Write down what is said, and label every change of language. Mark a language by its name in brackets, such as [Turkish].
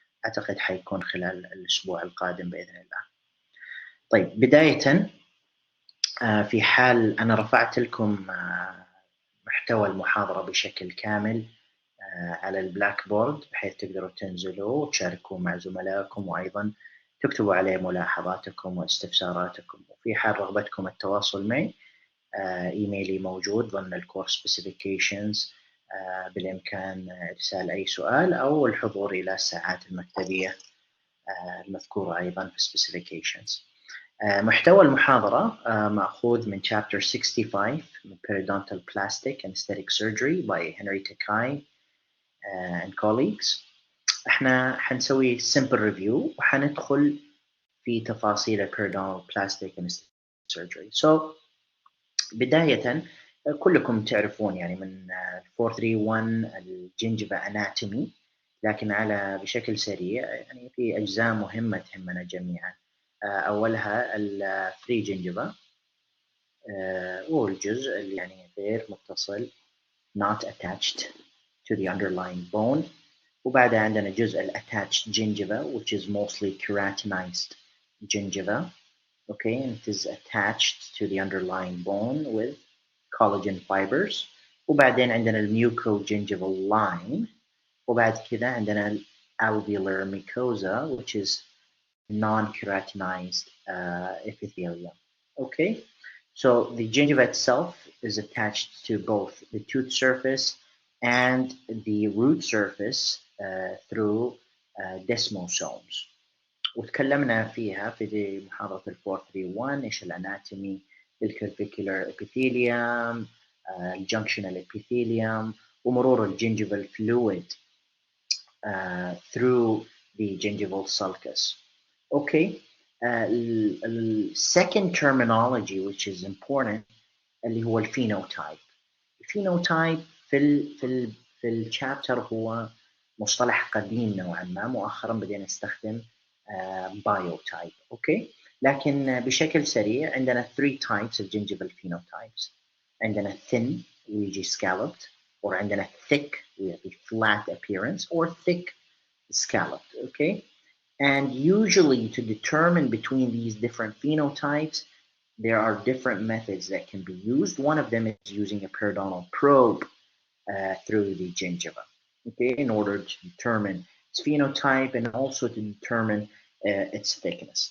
[Arabic] أعتقد حيكون خلال الأسبوع القادم بإذن الله. طيب، بداية في حال أنا رفعت لكم محتوى المحاضرة بشكل كامل على البلاك بورد بحيث تقدروا تنزلوا وتشاركوا مع زملائكم، وأيضا تكتبوا عليه ملاحظاتكم واستفساراتكم. وفي حال رغبتكم التواصل معي إيميلي موجود ضمن الكورس سبيسيفيكيشنز. بالإمكان إرسال أي سؤال أو الحضور إلى الساعات المكتبية المذكورة أيضا في سبيسيفيكيشنز. محتوى المحاضرة مأخوذ من [English] Chapter 65 من Periodontal Plastic and Aesthetic Surgery by Henrietta Kai and colleagues. [Arabic] احنا حنسوي [English] simple review [Arabic] وحندخل في تفاصيل [English] Periodontal Plastic and Aesthetic Surgery. [Arabic] So بداية كلكم تعرفون يعني من 431 الجنجبة Anatomy، لكن على بشكل سريع يعني في أجزاء مهمة تهمنا جميعا. أولها الفري جنجبة والجزء اللي يعني غير متصل [English] not attached to the underlying bone. [Arabic] وبعدها عندنا جزء [English] attached gingiva which is mostly keratinized gingiva. Okay, and it is attached to the underlying bone with collagen fibers. [Arabic] وبعدين عندنا [English] mucogingival line. [Arabic] وبعد كده عندنا [English] alveolar mucosa which is non-keratinized epithelium. Okay, so the gingiva itself is attached to both the tooth surface and the root surface through desmosomes. [Arabic] وتكلمنا فيها في محاضرة 431 إيش الأناتومي الكلفيكولار epithelium، الjunctional epithelium، ومرور الجنجيفال [English] fluid through the gingival sulcus. Okay, the second terminology which is important [Arabic] اللي هو الفينوتايب. الفينوتايب في الشابتر هو مصطلح قديم نوعا ما، مؤخرا بدينا نستخدم بايوتايب. اوكي، لكن بشكل سريع عندنا [English] 3 types of gingival phenotypes. عندنا thin ويجي scalloped، or عندنا thick ويجي flat appearance, or thick scalloped. Okay, and usually to determine between these different phenotypes there are different methods that can be used. One of them is using a periodontal probe through the gingiva, okay, in order to determine its phenotype and also to determine its thickness.